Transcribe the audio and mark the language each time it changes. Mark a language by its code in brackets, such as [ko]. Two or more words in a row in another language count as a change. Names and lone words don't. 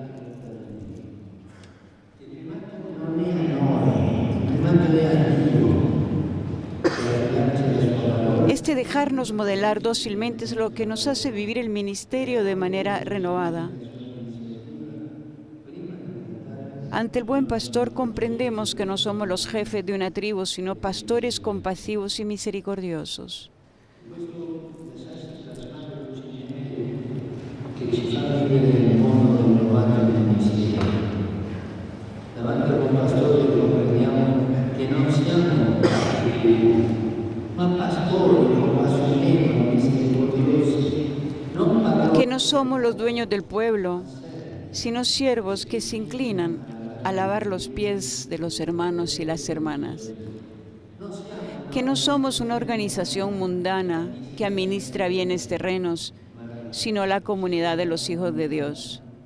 [es] Este dejarnos modelar dócilmente es lo que nos hace vivir el ministerio de manera renovada. Ante el buen pastor comprendemos que no somos los jefes de una tribu, sino pastores compasivos y misericordiosos. [it] Davanti al buon pastore comprendiamo che non siamo tribu, ma pastori compassionevoli, misericordiosi. [es] Que no somos los dueños del pueblo, sino siervos que se inclinan a lavar los pies de los hermanos y las hermanas. Que no somos una organización mundana que administra bienes terrenos, sino la comunidad de los hijos de Dios.